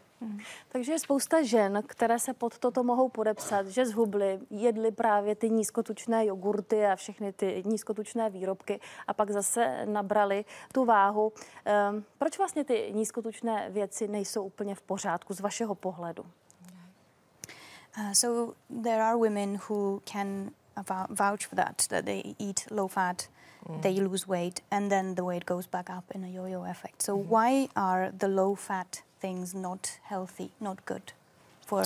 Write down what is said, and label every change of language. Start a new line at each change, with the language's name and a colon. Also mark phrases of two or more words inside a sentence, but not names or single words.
Czech: Takže je spousta žen, které se pod toto mohou podepsat, že zhubly, jedly právě ty nízkotučné jogurty a všechny ty nízkotučné výrobky a pak zase nabrali tu váhu. Proč vlastně ty nízkotučné věci nejsou úplně v pořádku z vašeho pohledu?
English: So there are women who can vouch for that they eat low fat, they lose weight, and then the weight goes back up in a yo-yo effect. So why are the low fat things not healthy, not good for?